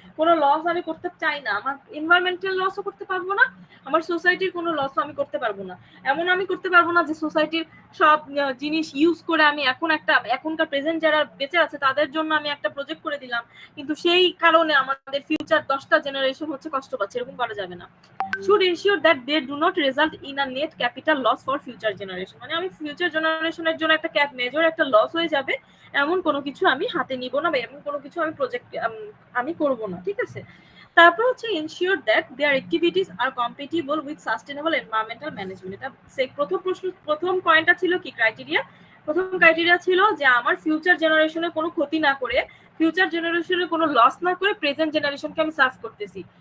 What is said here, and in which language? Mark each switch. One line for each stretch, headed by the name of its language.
Bangla: কোনো লস আমি করতে চাই না, আমার এনভায়রনমেন্টাল লসও করতে পারবো না, আমার সোসাইটির কোনো লসও আমি করতে পারবো না। এমন আমি করতে পারবো না যে সোসাইটির সব জিনিস ইউজ করে আমি এখনকার প্রেজেন্ট যারা বেঁচে আছে তাদের জন্য আমি একটা প্রজেক্ট করে দিলাম, কিন্তু সেই কারণে আমাদের ফিউচার 10টা জেনারেশন হচ্ছে কষ্ট পাচ্ছে, এরকম করা যাবে না।
English: should ensure that they do not result in a net capital loss for future generation।
Bangla: মানে আমি ফিউচার জেনারেশনের জন্য একটা মেজর একটা লস লস হয়ে যাবে এমন কোনো কিছু আমি হাতে নিব না বা এমন কোনো কিছু আমি প্রজেক্ট আমি করব না, ঠিক আছে। তারপর হচ্ছে
English: Ensure that their activities are compatible with sustainable environmental management.
Bangla: এটা প্রথম পয়েন্টটা ছিল কি ক্রাইটেরিয়া, প্রথম ক্রাইটেরিয়া ছিল যে আমার ফিউচার জেনারেশনের কোনো ক্ষতি না করে, ফিউচার জেনারেশনের কোনো লস না করে প্রেজেন্ট জেনারেশনকে আমি সার্ভ করতেছি।